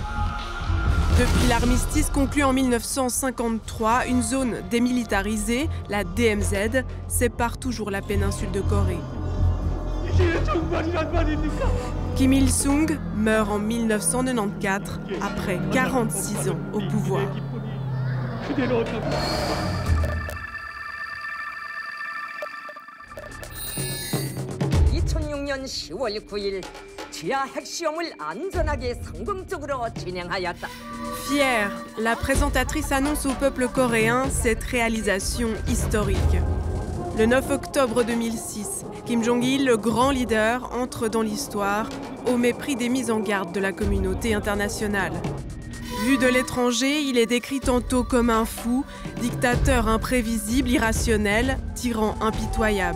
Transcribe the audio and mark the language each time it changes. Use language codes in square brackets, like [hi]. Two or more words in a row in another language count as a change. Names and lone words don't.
[fr] Depuis l'armistice conclu en 1953, une zone démilitarisée, la DMZ, sépare toujours la péninsule de Corée. Kim Il-sung meurt en 1994, après 46 ans au pouvoir. [ko] 2006년 10월 9일 지하 핵시험을 안전하게 성공적으로 진행하였다. [fr] Fière, la présentatrice annonce au peuple coréen cette réalisation historique. Le 9 octobre 2006, Kim Jong-il, le grand leader, entre dans l'histoire au mépris des mises en garde de la communauté internationale. Vu de l'étranger, il est décrit tantôt comme un fou, dictateur imprévisible, irrationnel, tyran impitoyable.